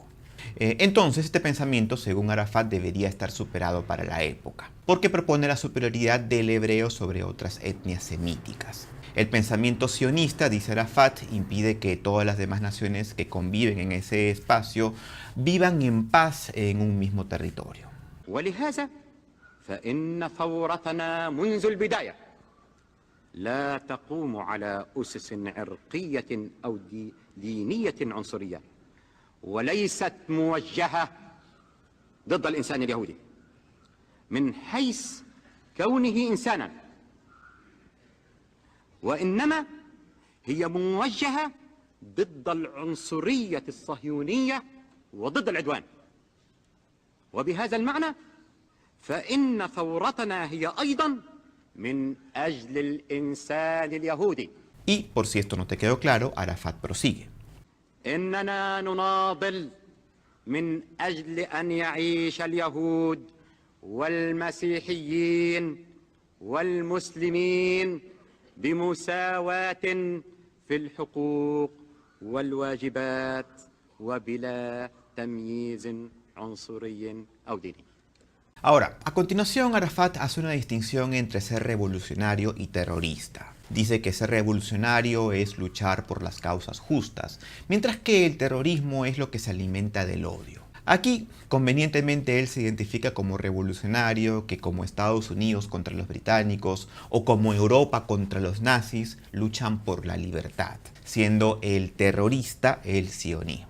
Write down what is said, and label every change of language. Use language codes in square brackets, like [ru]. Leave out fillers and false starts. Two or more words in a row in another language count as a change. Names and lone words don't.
[es] Entonces este pensamiento, según Arafat, debería estar superado para la época, porque propone la superioridad del hebreo sobre otras etnias semíticas. El pensamiento sionista, dice Arafat, impide que todas las demás naciones que conviven en ese espacio vivan en paz en un mismo territorio. [ar] فإن ثورتنا منذ البداية لا تقوم على أسس عرقية أو دينية عنصرية وليست موجهة ضد الإنسان اليهودي من حيث كونه إنسانا وإنما هي موجهة ضد العنصرية الصهيونية وضد العدوان وبهذا المعنى فإن ثورتنا هي أيضا من أجل الإنسان اليهودي. [es] Y por si esto no te quedó claro, Arafat prosigue. [ar] إننا نناضل من أجل أن يعيش اليهود والمسيحيين والمسلمين بمساواة في الحقوق والواجبات وبلا تمييز عنصري أو ديني. [es] Ahora, a continuación Arafat hace una distinción entre ser revolucionario y terrorista. Dice que ser revolucionario es luchar por las causas justas, mientras que el terrorismo es lo que se alimenta del odio. Aquí, convenientemente, él se identifica como revolucionario, que como Estados Unidos contra los británicos o como Europa contra los nazis luchan por la libertad, siendo el terrorista el sionismo.